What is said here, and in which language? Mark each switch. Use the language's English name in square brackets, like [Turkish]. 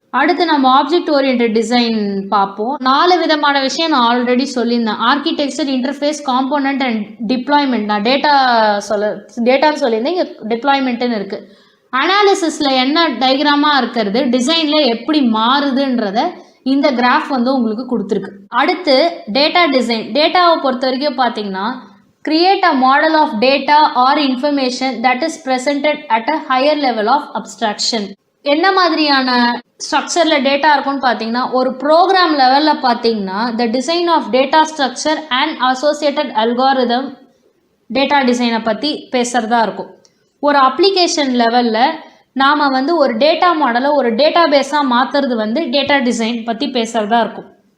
[Tamil] அடுத்து நம்ம object oriented design பார்ப்போம். 4 விதமான விஷயம் நான் ஆல்ரெடி சொல்லியிருந்தேன். Architecture, interface, component and deployment. நான் டேட்டான்னு சொல்லியிருந்தேன், இங்கே டிப்ளாய்மெண்ட்டுன்னு இருக்குது. அனாலிசிஸில் என்ன டயக்ராமாக இருக்கிறது, டிசைனில் எப்படி மாறுதுன்றத இந்த கிராஃப் வந்து உங்களுக்கு கொடுத்துருக்கு. அடுத்து டேட்டா டிசைன். டேட்டாவை பொறுத்த வரைக்கும் பார்த்தீங்கன்னா [English] create a model of data or information that is presented at a higher level of abstraction. [Tamil] என்ன மாதிரியான ஸ்ட்ரக்சரில் டேட்டா இருக்கும்னு பார்த்தீங்கன்னா ஒரு ப்ரோக்ராம் லெவலில் பார்த்தீங்கன்னா [English] the design of data structure and associated algorithm [Tamil] data டிசைனை பற்றி பேசுகிறதா இருக்கும். ஒரு அப்ளிகேஷன் லெவலில் நாம் வந்து ஒரு டேட்டா மாடலை ஒரு டேட்டா பேஸாக மாற்றுறது வந்து டேட்டா டிசைன் பற்றி பேசுகிறதா இருக்கும்.